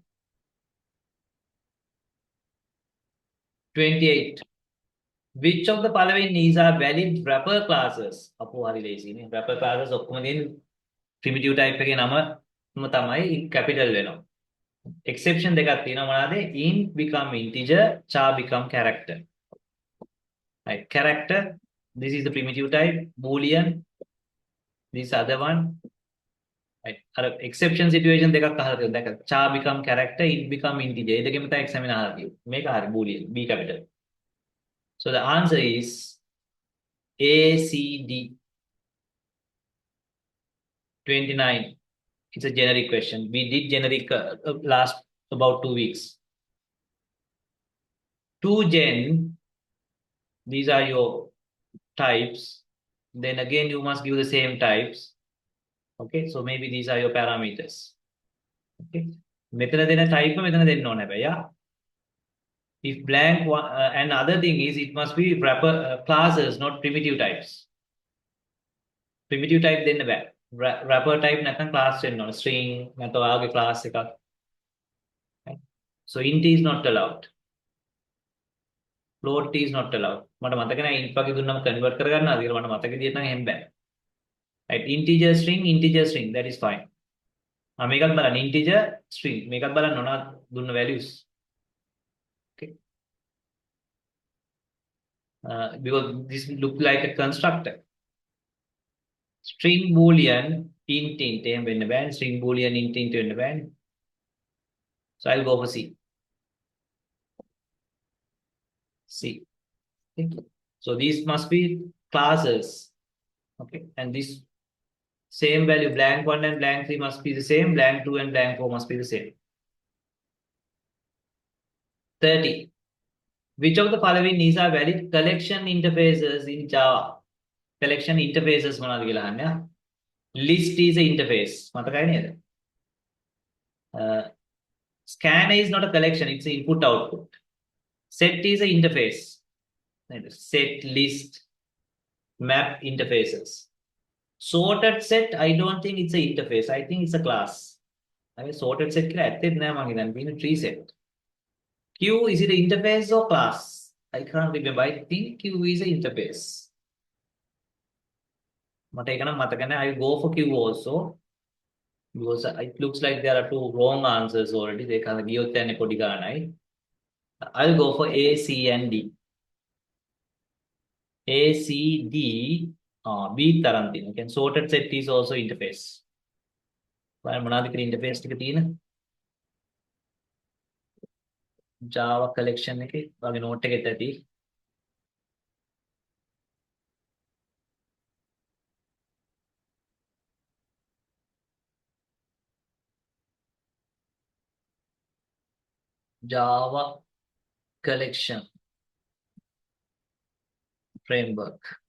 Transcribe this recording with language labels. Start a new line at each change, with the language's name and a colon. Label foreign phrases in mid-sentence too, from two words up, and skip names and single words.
English: 28. Which of the following is are valid wrapper classes?
Sinhala: අපෝ හරි ලේසි නේ.
English: Wrapper classes
Sinhala: ඔක්කොම තියෙන
English: primitive type
Sinhala: එකේ නම තමයි capital වෙනවා. Exception දෙකක් තියෙනවා මොනවාද?
English: int become integer, char become character. Right, character, this is the primitive type, boolean, this other one.
Sinhala: Right,
English: exception situation
Sinhala: දෙකක් අහලා තියෙනවා. දැන්
English: char become character, int become integer.
Sinhala: ඒ දෙකෙම තමයි exam එක අහලා තියෙන්නේ. මේක හරි
English: boolean, b capital. So the answer is A, C, D. 29. It's a generic question. We did generic last about 2 weeks. 2 gen, these are your types. Then again, you must give the same types. Okay, so maybe these are your parameters.
Sinhala: Okay, මෙතන දෙන type මෙතන දෙන්න ඕනේ හැබැයි.
English: Yeah. If blank one, and other thing is it must be wrapper classes, not primitive types. Primitive type
Sinhala: දෙන්න බෑ.
English: Wrapper type
Sinhala: නැත්නම් class වෙන්න ඕනේ. String නැත්නම් ඔයාගේ class එකක්.
English: So int is not allowed. Float is not allowed.
Sinhala: මට මතක නැහැ int වගේ දුන්නම convert කරගන්නවා කියලා මට මතක විදියට නම් එහෙම බෑ.
English: Right, integer string, that is fine.
Sinhala: මේකත් බලන්න
English: integer string
Sinhala: මේකත් බලන්න ඕන දුන්න values.
English: Okay. Because this look like a constructor. String boolean int
Sinhala: එහෙම වෙන්න බෑ.
English: String boolean int
Sinhala: වෙන්න බෑ.
English: So I'll go for C. Okay. So these must be classes. Okay, and this same value blank 1 and blank 3 must be the same, blank 2 and blank 4 must be the same. 30. Which of the following is are valid collection interfaces in Java? Collection interfaces
Sinhala: මොනවද කියලා අහන්නේ.
English: List is an interface.
Sinhala: මතකයි නේද?
English: Scanner is not a collection, it's an input output. Set is an interface. Set, list, map interfaces. Sorted set, I don't think it's an interface. I think it's a class. I mean, sorted set
Sinhala: කියලා ඇත්තෙත් නෑ මං හිතන්නේ.
English: Being a tree set. Queue, is it an interface or class? I can't remember. I think queue is an interface.
Sinhala: මට ඒක නම් මතක නෑ.
English: I will go for queue also. Because it looks like there are two wrong answers already. They can't
Sinhala: ගියොත් යන්නේ පොඩි ගානයි.
English: I'll go for A, C, and D. A,
Sinhala: C, D. B තරම් තියෙනවා.
English: Can sorted set is also interface.
Sinhala: බලන්න මොනවද කියලා interface ටික තියෙන.
English: Java collection
Sinhala: එකේ වගේ note එකෙත් ඇති.
English: Java collection framework.